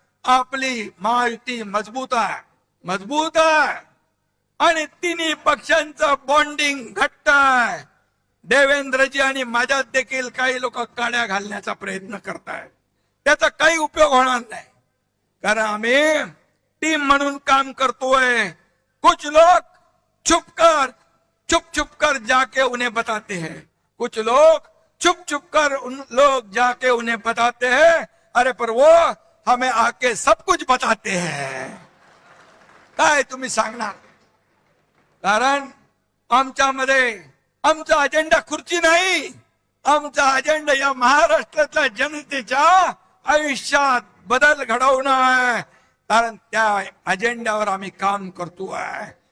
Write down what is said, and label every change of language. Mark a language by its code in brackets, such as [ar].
[mr] आपली महायुती मजबूत आहे आणि तिन्ही पक्षांचं बॉन्डिंग घट्ट आहे. देवेंद्रजी आणि माझ्यात देखील काही लोक काड्या घालण्याचा प्रयत्न करतायत. त्याचा काही उपयोग होणार नाही, कारण आम्ही टीम म्हणून काम करतोय. [hi] कुछ लोग छुप कर जाके उन्हें बताते हैं, कुछ लोग छुप कर उन लोग जाके उन्हें बताते हैं, अरे पर वो हमें आके सब कुछ बताते हैं. [mr] काय तुम्ही सांगणार? कारण आमच्यामध्ये आमचा अजेंडा खुर्ची नाही, आमचा अजेंडा या महाराष्ट्रातल्या जनतेच्या आयुष्यात बदल घडवणं आहे. कारण त्या अजेंड्यावर आम्ही काम करतोय.